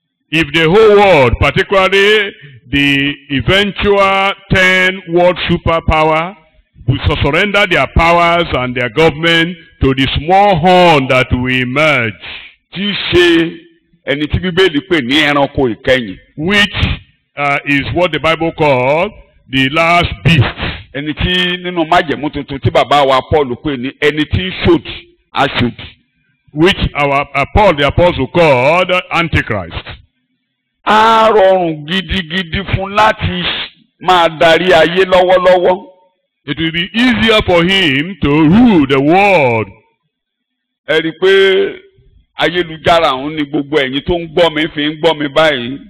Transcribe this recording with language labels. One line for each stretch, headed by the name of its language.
English: If the whole world, particularly the eventual 10 world superpower, will surrender their powers and their government to the small horn that will emerge,
Yoruba: Tí í ṣe ẹni tí Bíbélì pè ní ẹranko ìkẹyìn.
English: which is what the Bible calls the last beast.
Yoruba: Ẹni tí nínú májẹ̀mú tuntun tí bàbá wa Paul pè ní ẹni tí ń ṣòdì, aṣòdì.
English: Which our Paul the Apostle called Antichrist.
Yoruba: Á rọrùn gidigidi fún láti máa darí ayé lọ́wọ́lọ́wọ́.
English: It will be easier for him to rule the world.
Yoruba: Ẹ rí i pé ayélujára òun ni gbogbo ẹ̀yin tó ń gbọ́ mi fi ń gbọ́ mi báyìí.